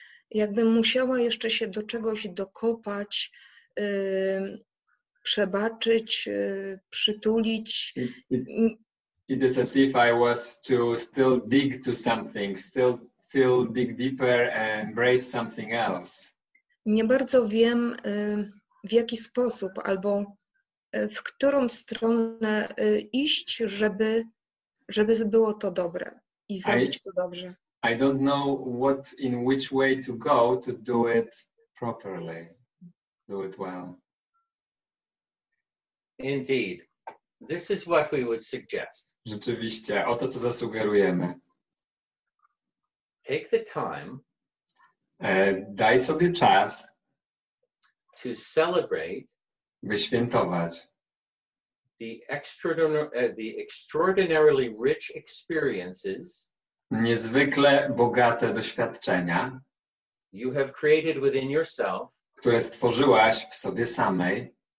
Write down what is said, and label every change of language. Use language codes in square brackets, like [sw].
[pl] Jakbym musiała jeszcze się do czegoś dokopać, przebaczyć, przytulić. [en] It is as if I was to still dig to something, still dig deeper and embrace something else. [pl] Nie bardzo wiem, w jaki sposób albo w którą stronę iść, żeby było to dobre i zrobić to dobrze. [en] I don't know in which way to go to do it properly, do it well. Indeed. This is what we would suggest. [pl] Rzeczywiście, oto co zasugerujemy. [en] Take the time [pl] daj sobie czas, [en] to celebrate [pl] by świętować [en] the extraordinarily rich experiences [pl] niezwykle bogate doświadczenia, [en] you have created within yourself, [pl] które stworzyłaś w sobie samej